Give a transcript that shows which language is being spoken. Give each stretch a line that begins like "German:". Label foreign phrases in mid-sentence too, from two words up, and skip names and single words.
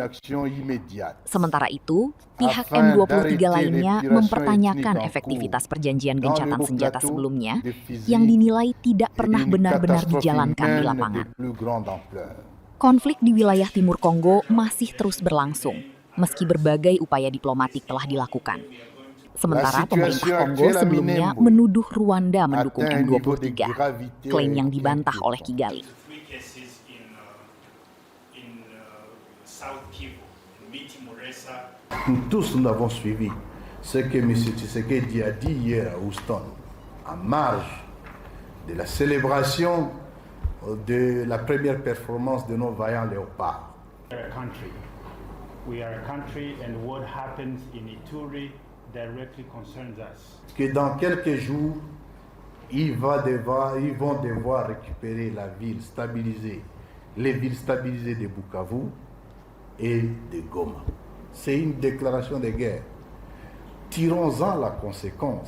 Indonesian: Sementara itu, pihak M23 lainnya mempertanyakan efektivitas perjanjian gencatan senjata sebelumnya yang dinilai tidak pernah benar-benar dijalankan di lapangan. Konflik di wilayah timur Kongo masih terus berlangsung, meski berbagai upaya diplomatik telah dilakukan. Sementara pemerintah Kongo sebelumnya menuduh Rwanda mendukung M23, klaim yang dibantah oleh Kigali.
French: Nous tous nous avons suivi ce que M. Tshisekedi a dit hier à Houston, en marge de la célébration de la première performance de nos vaillants léopards.
English: We are a country and what happens in Ituri directly concerns us.
French: Que dans quelques jours, ils vont devoir récupérer la ville stabilisée, les villes stabilisées de Bukavu et de Goma. C'est une déclaration de guerre. Tirons-en la conséquence.